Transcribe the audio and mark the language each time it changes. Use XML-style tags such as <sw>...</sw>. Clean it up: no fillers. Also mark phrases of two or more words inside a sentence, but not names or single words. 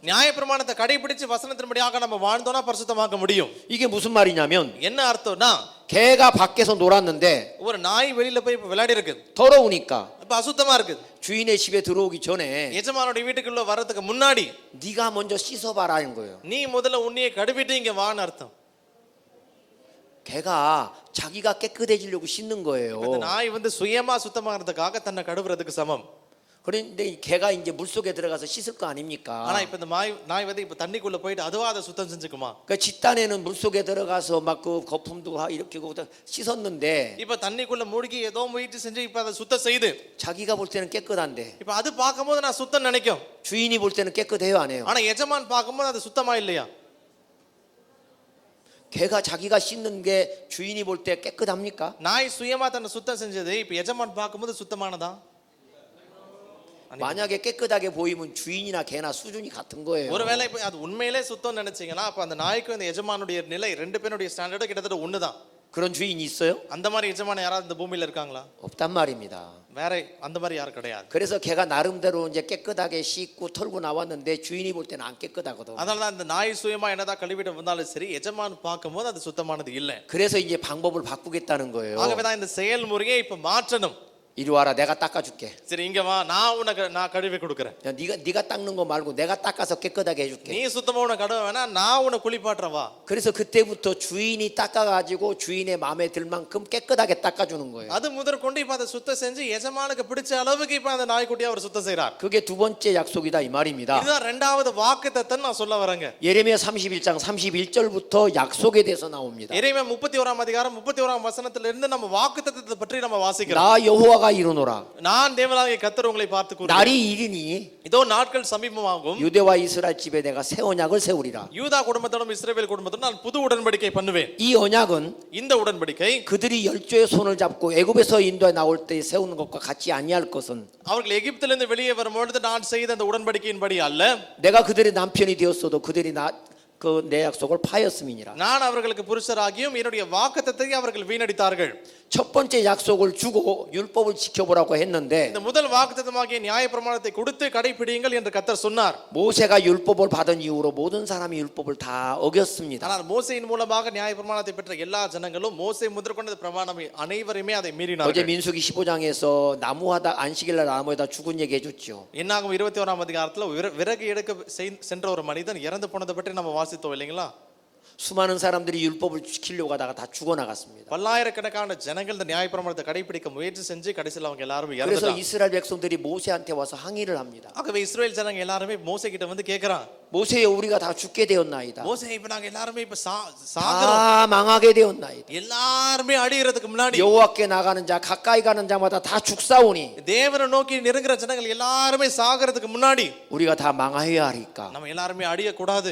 <ta>நியாய பிரமாணத்தை கடைபிடிச்சு வசனத்தின்படியாக நம்ம வாழ்ந்தோம்னா பரிசுத்தமாக்க முடியும்.</ta> <ko>이게 무슨 말이냐면</ko> <ta>என்ன அர்த்தம்னா,</ta> <ko>개가 밖에서 놀았는데</ko> <ta>ஒரு நாய் வெளியில போய் விளையாடி இருக்கு,</ta> <ko>더러우니까</ko> <ta>இப்ப அசுத்தமா இருக்குது.</ta> <ko>주인의 집에 들어오기 전에</ko> <ta>எஜமானுடைய வீட்டுக்குள்ள வர்றதுக்கு முன்னாடி</ta> <ko>네가 먼저 씻어봐라는 거예요.</ko> <ta>நீ முதல்ல உன்னையே கழுவிட்டு இங்க வான்னு அர்த்தம்.</ta> <ko>개가 자기가 깨끗해지려고 씻는 거예요.</ko> <ta>இந்த நாய் சுயமா சுத்தமாகிறதுக்காக தன்னை கழுவுறதுக்கு சமம்.</ta> <ko>그런데 이 개가 이제 물 속에 들어가서 씻을 거 아닙니까?</ko> <ta>ஆனா இப்ப இந்த நாய் இப்ப தண்ணிக்குள்ள போயிட்டு அதுவா அதை சுத்தம் செஞ்சுக்குமா?</ta> <ko>그 집단에는 물 속에 들어가서 막 그 거품도 이렇게 씻었는데</ko> <ta>இப்ப தண்ணிக்குள்ள மூழ்கி ஏதோ முயற்சி செஞ்சு இப்ப அதை சுத்தம் செய்து</ta> <ko>자기가 볼 때는 깨끗한데</ko> <ta>இப்ப அது பார்க்கும்போது நான் சுத்தம் நினைக்கும்.</ta> <ko>주인이 볼 때는 깨끗해요, 안 해요?</ko> <ta>ஆனா எஜமான் பார்க்கும்போது அது சுத்தமா இல்லையா?</ta> <ko>개가 자기가 씻는 게 주인이 볼 때 깨끗합니까?</ko> <ta>நாய் சுயமா தன்னை சுத்தம் செஞ்சது இப்ப எஜமான் பார்க்கும்போது சுத்தமானதா?</ta> <ko>만약에 깨끗하게 보이면 주인이나 개나 수준이 같은 거예요.</ko> <ta>ஒருவேளை இப்ப அது உண்மையிலே சுத்தம் நினைச்சீங்கன்னா அப்ப அந்த நாய்க்கும் இந்த எஜமானுடைய நிலை 2 பேருடைய ஸ்டாண்டர்ட் கிட்டத்தட்ட ஒண்ணுதான்.</ta> <ko>그런 주인이 있어요?</ko> <ta>அந்த மாதிரி எஜமான யாராவது இந்த பூமியில இருக்காங்களா?</ta> <ko>없단 말입니다.</ko> <ta>வேற அந்த மாதிரி யாரும் கிடையாது.</ta> <ko>그래서 개가 나름대로 이제 깨끗하게 씻고 털고 나왔는데 주인이 볼 때는 안 깨끗하거든.</ko> <ta>அதனால தான் இந்த நாய் சுயமா என்னதான் கழுவிட்டு வந்தாலும் சரி எஜமான் பார்க்கும்போது அது சுத்தமானது இல்லை.</ta> <ko>그래서 이제 방법을 바꾸겠다는 거예요.</ko> <ta>ஆகவே தான் இந்த செயல்முறையை இப்ப மாற்றணும்.</ta> <ko>이리 와라, 내가 닦아줄게.</ko> <ta>சரி இங்க வா, நான் கழுவி கொடுக்கிறேன்.</ta> <ko>야, 네가 닦는 거 말고 내가 닦아서 깨끗하게 해줄게.</ko> <ta>நீ சுத்தமா உன கழுவ வேணா, நான் உன குளிப்பாட்டுற வா.</ta> <ko>그래서 그때부터 주인이 닦아가지고 주인의 마음에 들 만큼 깨끗하게 닦아주는 거예요.</ko> <ta>அது முதற்கொண்டு இப்ப அதை சுத்தம் செஞ்சு எஜமானுக்கு பிடிச்ச அளவுக்கு இப்ப அந்த நாய்க்குட்டியை அவர் சுத்தம் செய்றார்.</ta> <ko>그게 두 번째 약속이다 이 말입니다.</ko> <ta>இதுதான் 2வது வாக்குத்தத்தம் நான் சொல்ல வரேங்க.</ta> <ko>예레미야 31장 31절부터 약속에 대해서 나옵니다.</ko> <ta>எரேமியா 31ஆம் அதிகாரம் 31ஆம் வசனத்திலிருந்து நம்ம வாக்குத்தத்தத்தை பற்றி நம்ம வாசிக்கிறோம்.</ta> <ko>나 여호와가 이르노라.</ko> <ta>நான் தேவனாகிய கர்த்தர் உங்களை பார்த்து கூறுகிறேன்.</ta> <ko>날이 이르니</ko> <ta>இதோ நாட்கள் சமீபமாகும்.</ta> <ko>유대와 이스라엘 집에 내가 새 언약을 세우리라.</ko> <ta>யூதா குடும்பத்தோடும் இஸ்ரவேல் குடும்பத்தோடும் நான் புது உடன்படிக்கை பண்ணுவேன்.</ta> <ko>이 언약은</ko> <ta>இந்த உடன்படிக்கை</ta> <ko>그들이 열조의 손을 잡고 애굽에서 인도에 나올 때 세우는 것과 같이 아니할 것은</ko> <ta>அவர்கள் எகிப்திலிருந்து வெளியே வரும்பொழுது நான் செய்த அந்த உடன்படிக்கையின்படி அல்ல,</ta> <ko>내가 그들의 남편이 되었어도 그들이 내 약속을 파였음이니라.</ko> <ta>நான் அவர்களுக்கு புருஷராகியும் என்னுடைய வாக்குத்தத்தத்தை அவர்கள் வீணடித்தார்கள்.</ta> <ko>첫 번째 약속을 주고 율법을 지켜보라고 했는데</ko> <ta>இந்த முதல் வாக்குத்தத்தமாகிய நியாயப்பிரமாணத்தை கொடுத்து கடைபிடியுங்கள் என்று கர்த்தர் சொன்னார்.</ta> <ko>모세가 율법을 받은 이후로 모든 사람이 율법을 다 어겼습니다.</ko> <ta>ஆனால் மோசேயின் மூலமாக நியாயப்பிரமாணத்தை பெற்ற எல்லா ஜனங்களும் மோசே முதற்கொண்ட பிரமாணம் அனைவருமே அதை</ta> <ko>어제</ko> <ta>மீறினார்கள்.</ta> <ko>민수기 15장에서 나무하다 안식일날 나무에다 죽은 얘기 해줬죠.</ko> <ta>என்னாகும் 21ஆம் அதிகாரத்துல விறகு எடுக்க சென்ற ஒரு மனிதன் இறந்து போனதை பற்றி நம்ம வாசித்தோம் இல்லைங்களா?</ta> <ko>수많은 사람들이 율법을 지키려고 하다가 다 죽어나갔습니다.</ko> <ta>பல்லாயிரக்கணக்கான ஜனங்கள் இந்த நியாயப்பிரமாணத்தை கடைபிடிக்க முயற்சி செஞ்சு கடைசியில் அவங்க எல்லாரும்</ta> <ko>그래서</ko> <ta>இறந்துட்டாங்க.</ta> <ko>이스라엘 백성들이 모세한테 와서 항의를 합니다.</ko> <ta>ஆகவே இஸ்ரவேல் ஜனங்க எல்லாருமே மோசே கிட்ட வந்து கேக்குறான்,</ta> <ko>모세여 우리가 다 죽게 되었나이다.</ko> <ta>மோசே இப்ப நாங்க எல்லாருமே இப்ப சாகுறோம்,</ta> <ko>다 망하게 되었나이다.</ko> <ta>எல்லாருமே அழியறதுக்கு முன்னாடி</ta> <ko>여호와께 나가는 자 가까이 가는 자마다 다 죽사오니</ko> <ta>தேவனை நோக்கி நெருங்குற ஜனங்கள் எல்லாருமே சாகிறதுக்கு முன்னாடி</ta> <ko>우리가 다 망하여야 하리까.</ko> <ta>நம்ம எல்லாருமே அழிய கூடாது.</ta>